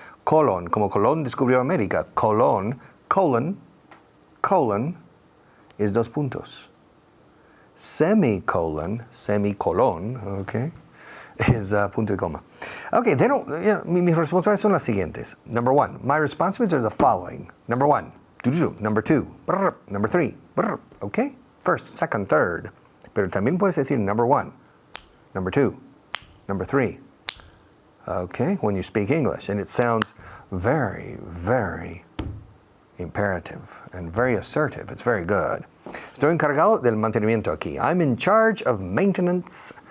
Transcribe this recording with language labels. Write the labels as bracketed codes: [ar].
[es] Colon, como Colón descubrió América. Colon es dos puntos. [en] Semicolon, okay? Is [es] punto y coma. [en] Okay, they don't, [es] mis responsabilidades son las siguientes. [en] Number one, my responsibilities are the following. Number one, number two, number three, okay? First, second, third. [es] Pero también puedes decir [en] number one, number two, number three. Okay, when you speak English, and it sounds very, very imperative and very assertive. It's very good. [es] Estoy encargado del mantenimiento aquí. [en] I'm in charge of maintenance.